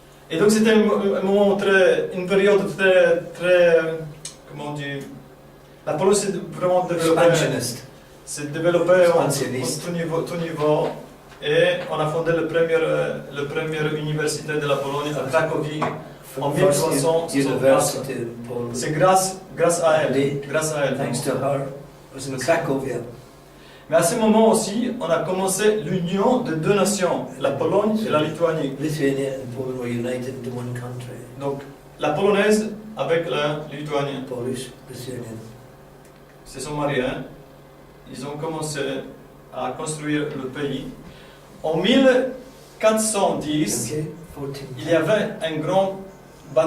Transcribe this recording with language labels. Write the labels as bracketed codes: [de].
[fr] Et donc c'était un moment une période très, comment on dit, la Pologne s'est vraiment développée. [en] Expansionist. [fr] S'est développée en Expansionniste. tout niveau. Et on a fondé la première université de la Pologne à Cracovie. En [en] First [fr] 1364. [en] university in Poland. [fr] C'est grâce à elle. Grâce à elle. [en] Thanks to her, was in Cracovia. [fr] Mais à ce moment aussi, on a commencé l'union de deux nations, la Pologne et la Lituanie. [en] Lithuania and Poland were united into one country. [fr] Donc la polonaise avec la lituanienne. [en] Polish, Lithuanian. [fr] Ils se sont mariés, hein. Ils ont commencé à construire le pays. En 1410, [en] Okay, 14. [fr] il y avait une grande [en] It was a